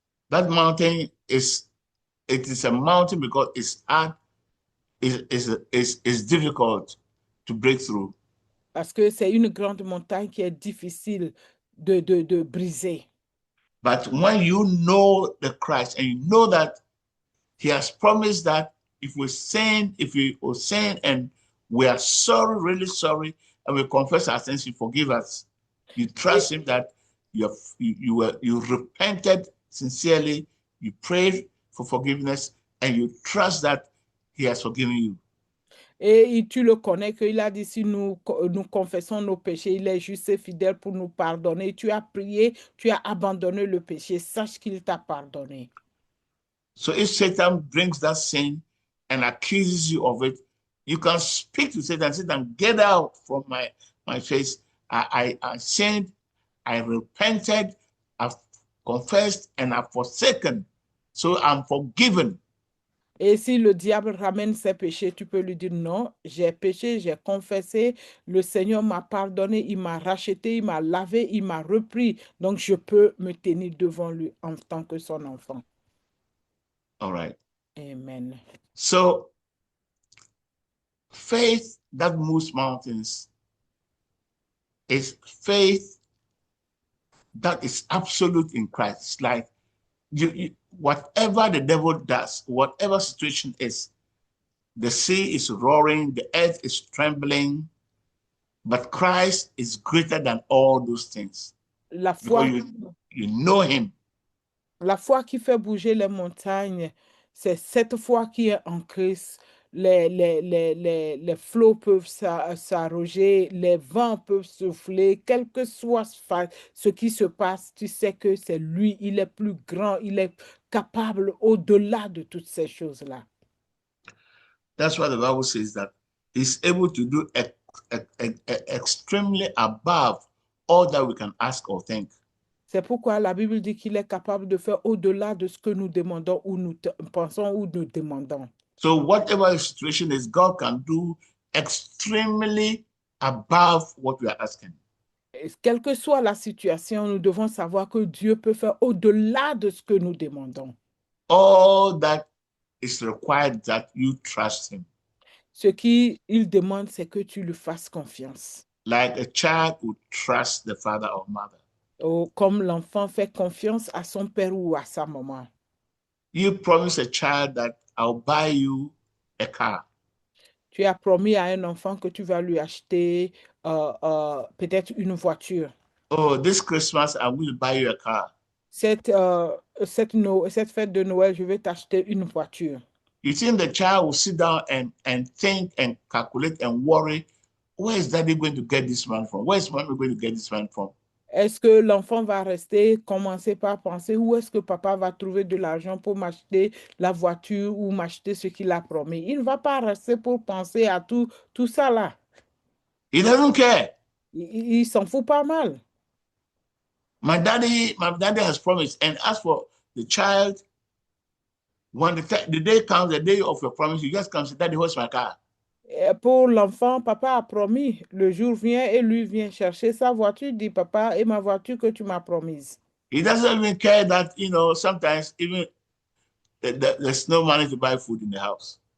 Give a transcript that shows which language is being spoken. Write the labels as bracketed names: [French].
[English] That mountain is a mountain because it's hard, is difficult to break through. [French] Parce que c'est une grande montagne qui est difficile de briser. [English] But when you know the Christ and you know that he has promised that if we sin and we are sorry, really sorry, and we confess our sins, he forgive us. You trust him that you repented sincerely, you prayed for forgiveness, and you trust that he has forgiven you. [French] Et tu le connais qu'il a dit si nous confessons nos péchés, il est juste et fidèle pour nous pardonner. Tu as prié, tu as abandonné le péché. Sache qu'il t'a pardonné. [English] So if Satan brings that sin and accuses you of it, you can speak to Satan, Satan, get out from my face. I sinned, I repented, I've confessed, and I've forsaken. So I'm forgiven. [French] Et si le diable ramène ses péchés, tu peux lui dire non, j'ai péché, j'ai confessé, le Seigneur m'a pardonné, il m'a racheté, il m'a lavé, il m'a repris. Donc je peux me tenir devant lui en tant que son enfant. [English] All right. Amen. So faith that moves mountains is faith that is absolute in Christ. It's like whatever the devil does, whatever situation is, the sea is roaring, the earth is trembling, but Christ is greater than all those things. [French] La [English] Because [French] foi, [English] you know him. [French] la foi qui fait bouger les montagnes, c'est cette foi qui est en Christ. Les flots peuvent s'arroger, les vents peuvent souffler, quel que soit ce qui se passe, tu sais que c'est lui, il est plus grand, il est capable au-delà de toutes ces choses-là. [English] That's why the Bible says that he's able to do extremely above all that we can ask or think. [French] C'est pourquoi la Bible dit qu'il est capable de faire au-delà de ce que nous demandons ou nous pensons ou nous demandons. [English] So whatever the situation is, God can do extremely above what we are asking. [French] Et quelle que soit la situation, nous devons savoir que Dieu peut faire au-delà de ce que nous demandons. [English] All that is required that you trust him. [French] Ce qu'il demande, c'est que tu lui fasses confiance. [English] Like a child would trust the father or mother. [French] Comme l'enfant fait confiance à son père ou à sa maman. [English] You promise a child that I'll buy you a car. [French] Tu as promis à un enfant que tu vas lui acheter peut-être une voiture. [English] Oh, this Christmas, I will buy you a car. [French] Cette fête de Noël, je vais t'acheter une voiture. [English] You think the child will sit down and think and calculate and worry, where is daddy going to get this man from? Where is mommy going to get this man from? [French] Est-ce que l'enfant va commencer par penser où est-ce que papa va trouver de l'argent pour m'acheter la voiture ou m'acheter ce qu'il a promis? Il ne va pas rester pour penser à tout ça là. [English] He doesn't care. [French] Il s'en fout pas mal. [English] My daddy has promised. And as for the child, when the day comes, the day of your promise, you just come and say, Daddy, where's my car? [French] Et pour l'enfant, papa a promis. Le jour vient et lui vient chercher sa voiture, dit papa, et ma voiture que tu m'as promise. [English] He doesn't even care that, sometimes even there's no money to buy food in the house.